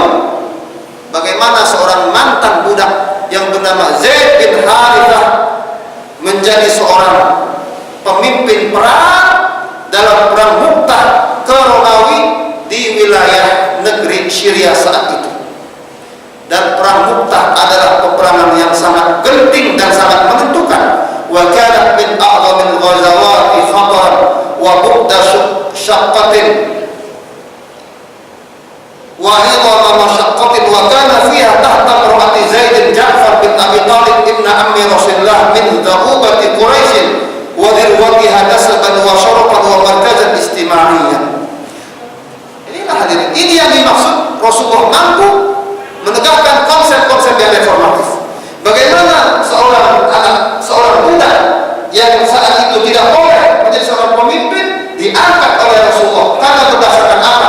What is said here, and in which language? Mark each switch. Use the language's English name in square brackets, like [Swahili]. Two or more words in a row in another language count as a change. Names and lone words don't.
[Indonesian] Bagaimana seorang mantan budak yang bernama Zaid bin Harithah menjadi seorang pemimpin perang dalam perang Mu'tah ke Romawi di wilayah negeri Syria saat itu. Dan perang Mu'tah adalah peperangan yang sangat genting dan sangat menentukan. [Arabic] وكانت من أعظم الغزوات خطرا وبعد شقة وإدامة مشقة وكان فيها تحت إمرة زيد جعفر بن أبي طالب ابن عم رسول الله من ذؤابة قريش وذروتها نسبا وشرفا ومركزا اجتماعيا. [Indonesian] Inilah hadirin, ini yang dimaksud Rasulullah mampu menegakkan konsep-konsep yang reformatif. Bagaimana seorang budak yang saat itu tidak boleh menjadi seorang pemimpin diangkat oleh Rasulullah karena berdasarkan apa?